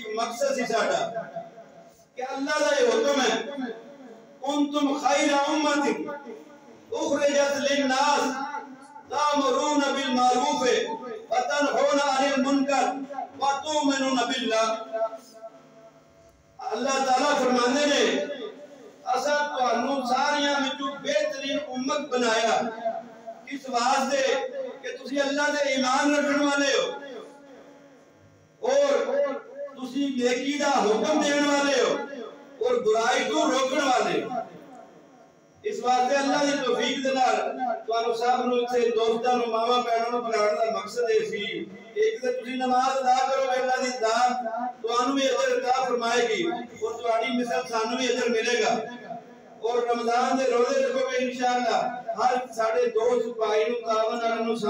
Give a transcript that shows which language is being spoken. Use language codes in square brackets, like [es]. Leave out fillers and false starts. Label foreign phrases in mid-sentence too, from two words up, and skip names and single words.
[pa] مقصد سی ساڈا کہ [ur] اللہ کا یہ حکم ہے [ar] کنتم خیر امت اخرجت للناس تأمرون بالمعروف وتنهون عن المنکر وتؤمنون باللہ [pa] اللہ تعالیٰ فرمانے نے اسا تانوں ساریاں وچوں بہترین امت بنایا اس واسطے کہ تسی اللہ دے ایمان رکھن والے ہو اور تسی نیکی دا حکم دین والے ہو اور برائی تو روکن والے ہو اس واسطے اللہ دی توفیق دے نال تانوں سب نوں تے دوستاں نوں ماواں بہناں نوں بلاون دا مقصد اے سی ایک تے تسی نماز ادا کرو اللہ دی ذات تانوں بھی اجر عطا فرمائے گی اور تہاڈی مثال سانوں بھی اجر ملے گا اور رمضان دے روزے رکھو گے انشاءاللہ ہر ساڈے دوست بھائی نوں تعاون نال